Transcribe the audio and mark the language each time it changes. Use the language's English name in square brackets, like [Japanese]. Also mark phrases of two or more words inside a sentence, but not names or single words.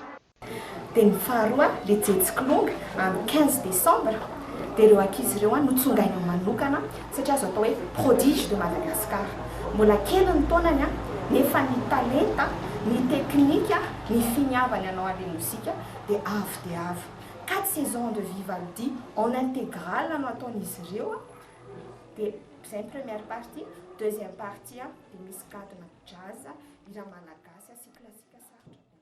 [Malagasy] Dia ny faharoa le jejikilonga amin'ny 15 décembre dia ireo ankizy ireo notsongaina manokana satria azo atao hoe [French] prodige de Madagascar [Malagasy] mbola kely ny taonany nefa ny talenta ny teknika ny finiavany anao an'ilay mozika dia avo dia avo [French] 4 saisons de Vivaldi en intégral [Malagasy] no ataon'izy ireo dia izay ny [French] première partie deuxième partie [Malagasy] dia misy gadona jazz hira malagasy sy klasika sarotra.